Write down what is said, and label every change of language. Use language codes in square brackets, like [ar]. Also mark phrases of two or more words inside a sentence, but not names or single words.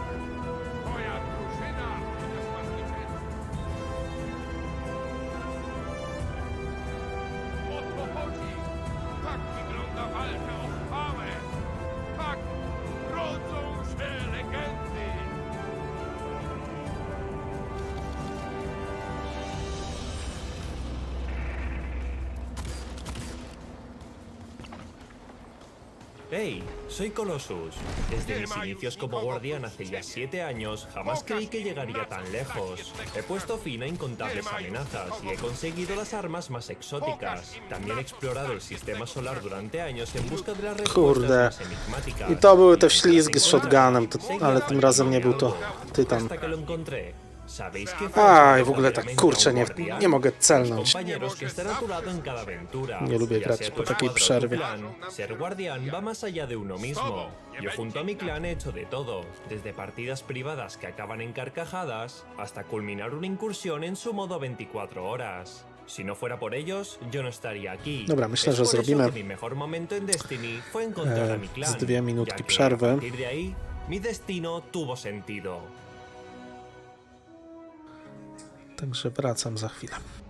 [pl] Twoja drużyna odniosła zwycięstwo. O to chodzi. Tak wygląda walka o chwałę. Tak rodzą się legendy. [es] Hey, soy Colossus. Desde mis inicios como guardián hace ya 7 años, jamás creí que llegaría tan lejos. He puesto fin a incontables amenazas y he conseguido las armas más exóticas. También he explorado el sistema solar durante años en busca de las respuestas más enigmáticas. [pl] I to były te wślizgi z shotgunem, ale tym razem nie był to tytan. [es] Hasta que lo encontré. [pl] Aj, w ogóle tak, kurczę, nie mogę celnąć. Nie lubię grać po takiej przerwie. [es] Ser guardián va más allá de uno mismo. Yo junto a mi clan he hecho de todo, desde partidas privadas que acaban en carcajadas hasta culminar una incursión en su modo 24 horas. Si no fuera por ellos, yo no estaría aquí. [pl] Dobra, myślę, że zrobimy [es] mi mejor momento en Destiny fue encontrar a mi clan, [pl] z 2 minutki [es] ya que [pl] przerwy. [es] a partir de ahí, mi destino tuvo sentido. [pl] Także wracam za chwilę.